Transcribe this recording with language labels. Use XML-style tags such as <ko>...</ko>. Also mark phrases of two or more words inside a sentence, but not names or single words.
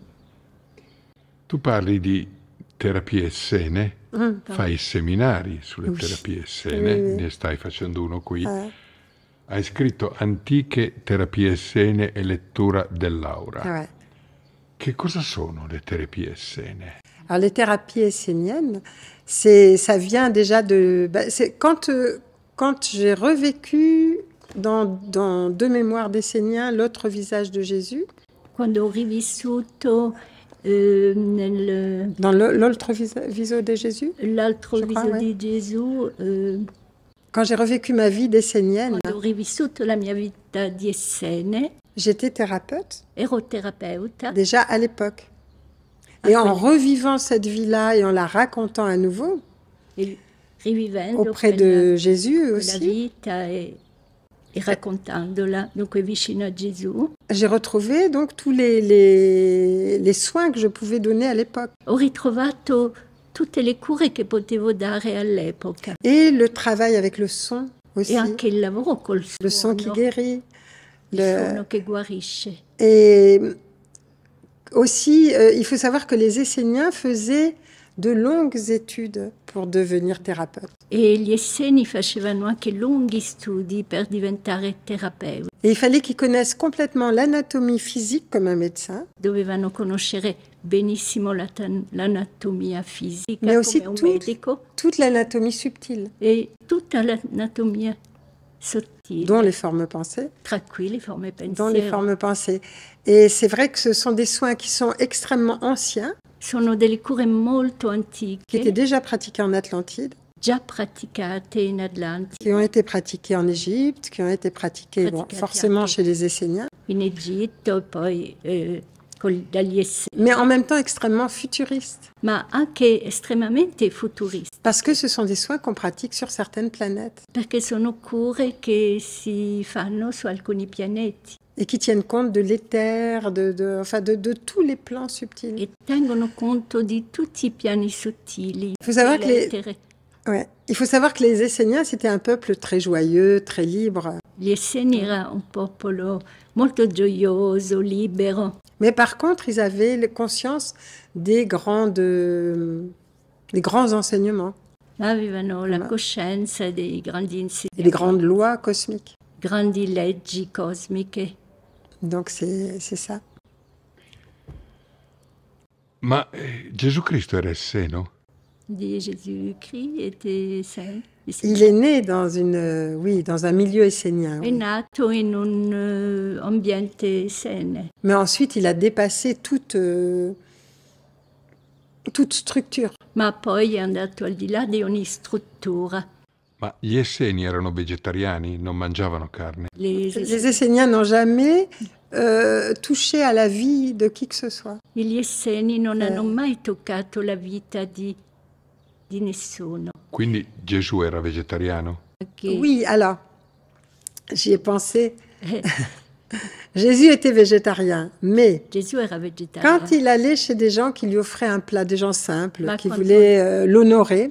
<it>Tu parli di terapie essene, fai seminari sulle terapie essene, ne stai facendo uno qui. Hai scritto Antiche terapie essene e lettura dell'aura. Che cosa sono le terapie essene?</it> <fr>Alors les thérapies esséniennes, ça vient déjà de... c'est quand j'ai revécu dans Deux mémoires d'Esséniens, l'autre visage de Jésus.</fr> <it>Quando ho rivissuto</it> <fr>dans l'autre viso de Jésus.</fr> <it>L'altro viso di Gesù.</it> <fr>Quand j'ai revécu ma vie d'essénienne.</fr> <it>Quando ho rivissuto la mia vita di Essene.</it> <fr>J'étais thérapeute.</fr> <it>Ero terapeuta.</it> <fr>Déjà à l'époque. Et en revivant cette vie-là et en la racontant à nouveau. Auprès de Jésus aussi.</fr> <it>La vita e raccontandola, dunque vicino a Gesù.</it> <fr>J'ai retrouvé donc tous les soins que je pouvais donner à l'époque.</fr> <it>Ho ritrovato tutte le cure che potevo dare all'epoca.</it> <fr>Et le travail avec le son aussi.</fr> <it>E anche il lavoro col suono.</it> <fr>Le son qui guérit.</fr> <it>Il suono che guarisce.</it> <fr>Et aussi, il faut savoir que les Esséniens faisaient de longues études pour devenir thérapeute.</fr> <it>E gli Esseni facevano anche lunghi studi per diventare terapeuti.</it> <fr>Et il fallait qu'ils connaissent complètement l'anatomie physique comme un médecin.</fr> <it>Dovevano conoscere benissimo l'anatomia fisica</it> <fr>mais aussi</fr> <it>come un medico.</it> <fr>Toute l'anatomie subtile.</fr> <it>E tutta l'anatomia sottile.</it> <fr>Dont les formes pensées.</fr> <it>Tra cui le forme pensiero.</it> <fr>Dont les formes pensées. Et c'est vrai que ce sont des soins qui sont extrêmement anciens.</fr> <it>Sono delle cure molto antiche.</it> <fr>Qui étaient déjà pratiquées en Atlantide.</fr> <it>Già praticate in Atlantide.</it> <fr>Qui ont été pratiquées en Égypte, qui ont été pratiquées forcément chez les Esséniens.</fr> <it>In Egitto, poi dagli Esseni.</it> <fr>Mais en même temps extrêmement futuristes.</fr> <it>Ma anche estremamente futuristi.</it> <fr>Parce que ce sont des soins qu'on pratique sur certaines planètes.</fr> <it>Perché sono cure che si fanno su alcuni pianeti.</it> <fr>Et qui tiennent compte de l'éther, de tous les plans subtils.</fr> <it>E tengono conto di tutti i piani sottili.</it> <fr>Il faut savoir que les Esséniens, c'était un peuple très joyeux, très libre.</fr> <it>Gli Esseni era un popolo molto gioioso, libero.</it> <fr>Mais par contre, ils avaient conscience des grands enseignements.</fr> <it>Avevano la coscienza dei grandi insegnamenti.</it> <fr>Et les grandes lois cosmiques.</fr> <it>Grandi leggi cosmiche.</it> <fr>Donc c'est ça.</fr> <it>Ma Gesù Cristo era esseno?</it> <fr>Jésus-Christ était saint. Il est né dans un milieu essénien.</fr> <it>È nato in un ambiente essene.</it> <fr>Mais ensuite, il a dépassé toute structure.</fr> <it>Ma poi è andato al di là di ogni struttura. Ma gli Esseni erano vegetariani? Non mangiavano carne?</it> <fr>Les Esséniens n'ont jamais touché à la vie de qui que ce soit.</fr> <it>Gli Esseni non hanno mai toccato la vita di nessuno. Quindi Gesù era vegetariano?</it> <fr>Oui, alors, j'y ai pensé. Jésus était végétarien, mais quand il allait chez des gens qui lui offraient un plat, des gens simples, qui voulaient l'honorer,</fr>